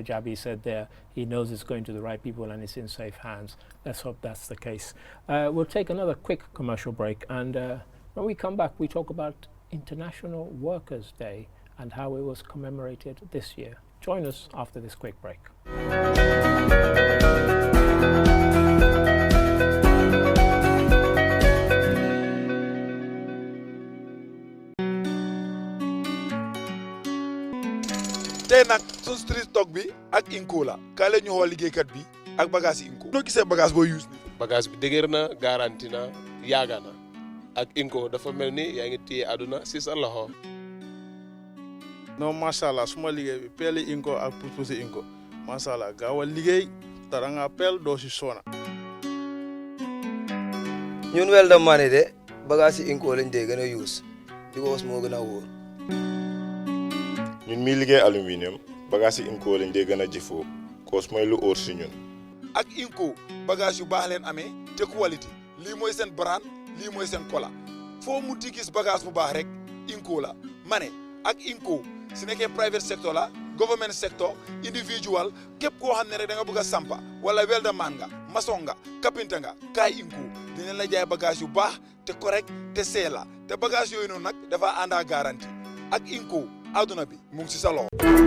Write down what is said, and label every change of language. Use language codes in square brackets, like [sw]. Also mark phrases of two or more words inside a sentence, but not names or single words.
[en] Jabi, said there, he knows it's going to the right people and it's in safe hands. Let's hope that's the case. We'll take another quick commercial break, and when we come back, we talk about International Workers' Day and how it was commemorated this year. Join us after this quick break. [wo] tey nag sun street stock bi ak Inco la kaay la ñu xool liggéeykat bi ak bagage Inco. noo gisee bagage boo use ni bagage bi dëgër na garanti na yaaga na ak Inco dafa mel ni yaa ngi téye àdduna si sa loxo. non [ar] ما شاء الله [wo] suma liggéey bi peeli Inco ak pusi Inco [ar] ما شاء الله [wo] gaawal liggéey dara nga peel doo si soona. ñun welda mane de bagage Inco lañ dee gën a use because moo gën a wóor. ñun mi liggéey aluminium bagage Inco lañ dee gën a jëfoo cause mooy lu óor si ñun. ak Inco bagage yu baax leen amee te quality lii mooy seen brand lii mooy seen kola foo mu di gis bagage bu baax rek Inco la ma ne ak Inco si nekkee [en] private sector [wo] la [en] government sector individual [wo] képp koo xam ne rek da nga bëgg a sampa wala welda man nga maçon nga kapinta nga kaay Inco dinañ la jaay bagage yu baax te correct te seela te bagage yooyu noonu nag dafa ànd ak garantie ak Inco aduna bi mu ngi ci sa loxo.